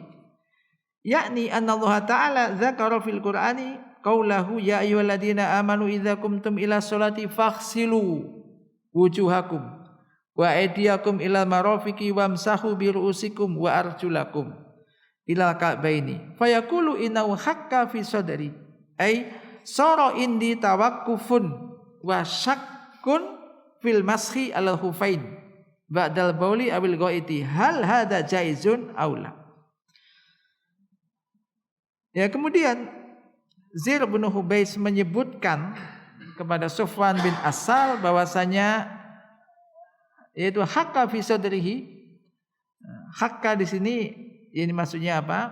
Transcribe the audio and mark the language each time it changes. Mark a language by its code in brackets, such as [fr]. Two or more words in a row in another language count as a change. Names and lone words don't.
[ar] يعني أن الله تعالى ذكر في القرآن قوله يا أيها الذين آمنوا إذا قمتم إلى الصلاة فاغسلوا وجوهكم وأيديكم إلى المرافق وامسحوا برءوسكم وأرجلكم إلى الكعبين فيقول إنه حك في صدري أي صار عندي توقف وشك في المسح الخفين بعد البول أو الغائط هل هذا جائز أو لا. [id] Ya, kemudian Zir bin Hubais menyebutkan kepada Safwan bin Asal bahwasanya yaitu [ar] حك في صدره. [id] Hakka di sini ini maksudnya apa?